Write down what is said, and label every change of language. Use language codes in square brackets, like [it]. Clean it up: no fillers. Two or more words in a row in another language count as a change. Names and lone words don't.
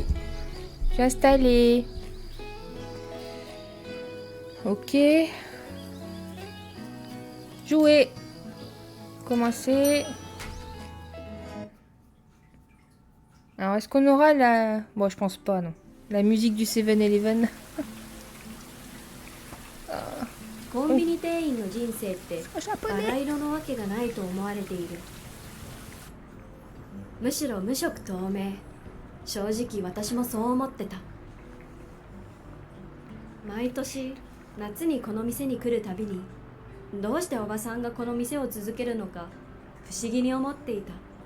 [fr] Je suis installée. Ok. Jouer. Commencer. Alors, est-ce qu'on aura la... Bon, je pense pas, non. La musique du 7-Eleven. [ja] コンビニ店員の人生ってバラ色のわけがないと思われている。むしろ無色透明。正直私もそう思ってた。毎年夏にこの店に来るたびにどうしておばさんがこの店を続けるのか不思議に思っていた。